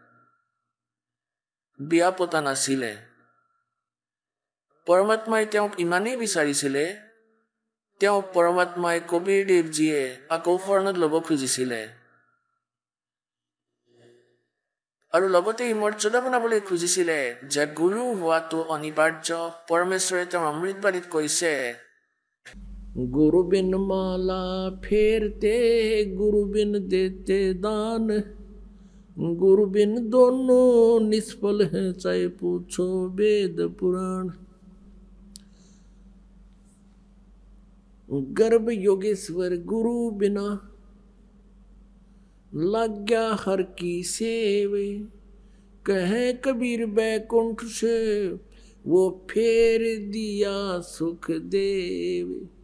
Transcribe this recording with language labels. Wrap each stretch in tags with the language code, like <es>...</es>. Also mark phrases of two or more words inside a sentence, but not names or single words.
<as>বিয়া পতা নাছিলে পৰমাত্মাই তেওঁক ইমানেই বিচাৰিছিলে তেওঁ পৰমাত্মাই কবিৰ দেৱজীয়ে আকৌ শৰণত ল'ব খুজিছিলে আৰু লগতে এই মৰ্যাদা বনাবলৈ খুজিছিলে যে গুৰু হোৱাটো অনিবাৰ্য পৰমেশ্বৰে তেওঁৰ অমৃতবাণীত কৈছে</as> <hi>गुरु बिन माला फेरते गुरु बिन देते दान गुरु बिन दोनों निष्फल हैं चाहे पूछो वेद पुराण गर्भ योगेश्वर गुरु बिना लाग्या हर की सेवे कहे कबीर बैकुंठ से वो फेर दिया सुख देव</hi>